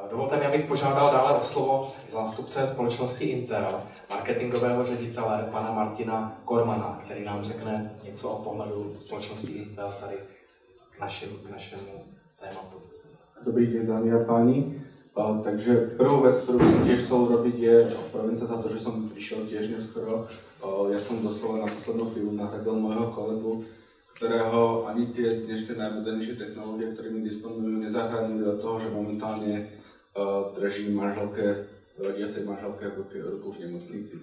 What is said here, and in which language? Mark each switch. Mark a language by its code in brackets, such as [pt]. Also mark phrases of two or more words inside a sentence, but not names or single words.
[cs] Dovolte mi, abych požádal dále o slovo zástupce společnosti Intel, marketingového ředitele pana Martina Kormana, který nám řekne něco o pohledu společnosti Intel tady k našemu tématu. [sk] Dobrý deň, dámy a páni. Takže prvú vec, ktorú som tiež chcel urobiť, je ospravedlniť sa za to, že som prišiel tiež neskoro. Ja som doslova na poslednú chvíľu nahradil môjho kolegu, ktorého ani tie dnešné najmodernejšie technológie, ktorými disponujú, nezachránili od toho, že momentálne drží rodiacej manželke ruku v nemocnici.